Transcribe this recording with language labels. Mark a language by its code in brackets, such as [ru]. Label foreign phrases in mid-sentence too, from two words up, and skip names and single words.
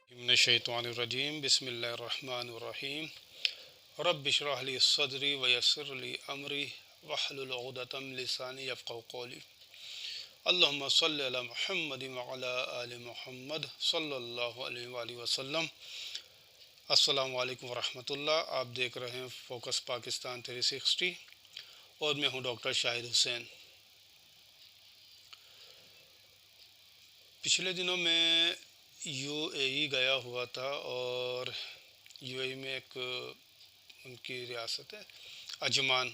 [ar] من الشيطان الرجيم بسم الله الرحمن الرحيم رب اشرح لي صدري ويسر لي أمري واحلل عقدة من لساني يفقهوا قولي اللهم صل على محمد وعلى آل محمد صلى الله عليه وسلم. السلام عليكم ورحمة الله. [ur] آپ دیکھ رہے ہیں فوکس پاکستان 360 اور میں ہوں ڈاکٹر شاہد حسین. پچھلے دنوں میں یو اے ای گیا ہوا تھا اور یو اے ای میں ایک ان کی ریاست ہے عجمان.